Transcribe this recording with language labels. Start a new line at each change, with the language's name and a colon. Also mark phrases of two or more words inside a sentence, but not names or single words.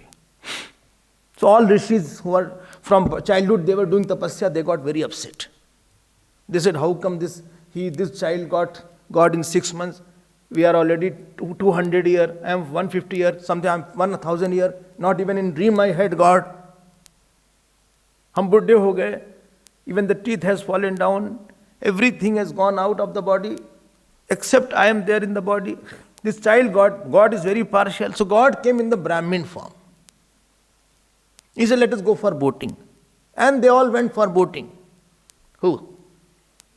English: So all rishis who were from childhood, they were doing tapasya, they got very upset. They said, how come this child got God in 6 months? We are already 200 years, I am 150 years, something I am 1000 years, not even in dream I had God.
Hindi: हम बूढ़े हो गए,
English: even the teeth has fallen down, everything has gone out of the body, except I am there in the body. This child God is very partial, so God came in the Brahmin form. He said, let us go for boating. And they all went for boating.